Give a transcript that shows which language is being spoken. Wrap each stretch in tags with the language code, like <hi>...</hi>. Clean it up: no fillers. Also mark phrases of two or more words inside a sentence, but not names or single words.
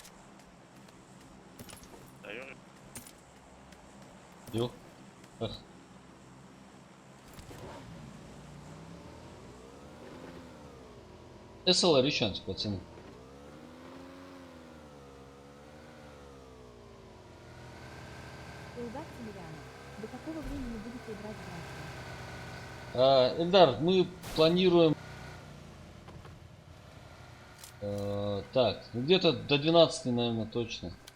<ru>Даю.</ru> <tr>Yok. Bak.</tr> <ru>SLR еще пацаны. Илдар Тимирянов. До какого времени будете играть в Ранчо? Эльдар, мы планируем так, ну где-то до 12, наверное, точно.</ru>